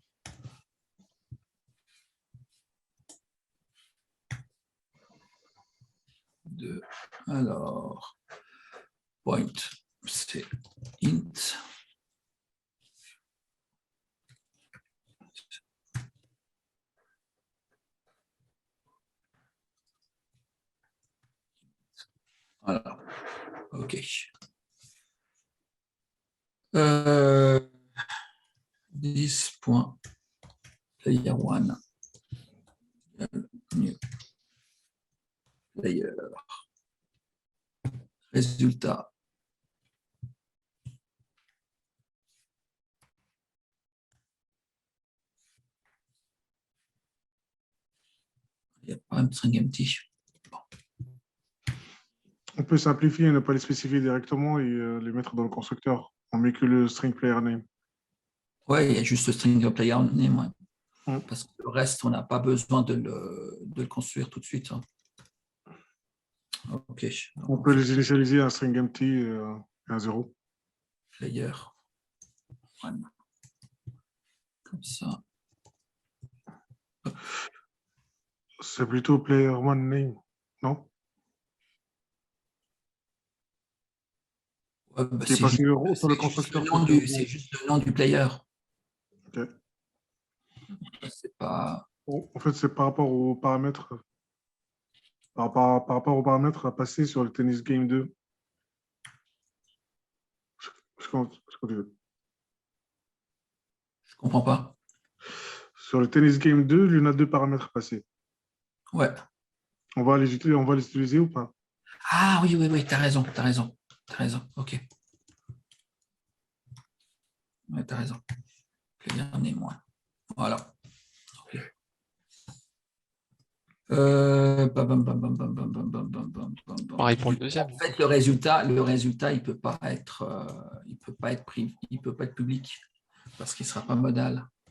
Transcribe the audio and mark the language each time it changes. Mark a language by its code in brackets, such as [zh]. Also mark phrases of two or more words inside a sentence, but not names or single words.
[fr] Alors, point, c'est int. Voilà. [en] OK. 10.player1 new player. [fr] Résultat. Il n'y a pas un [en] string empty. [fr] On peut simplifier et ne pas les spécifier directement et les mettre dans le constructeur. On met que le [en] string player name. [fr] Ouais, il y a juste le [en] string player name. [fr] Ouais. Mm. Parce que le reste, on n'a pas besoin de le construire tout de suite. Hein. OK. On peut les initialiser un [en] string empty [fr] et un 0. [en] Player one. [fr] Comme ça. C'est plutôt [en] player one name, [fr] non? Ouais, bah, Qui est passé sur le constructeur. c'est juste le nom du player. Okay. C'est pas... En fait, c'est par rapport aux paramètres. Par rapport aux paramètres à passer sur le Tennis Game 2. Je continue. Je comprends pas. Sur le Tennis Game 2, il y en a deux paramètres à passer. Ouais. On va les utiliser ou pas? Ah oui, oui, oui, tu as raison, tu as raison. Tu as raison, ok. Ouais, tu as raison. [en] Player name [fr] moins. Voilà. Ok. Pareil pour le En deuxième. Du fait, coup. le résultat, il peut pas être, il peut pas être public parce qu'il sera pas modal.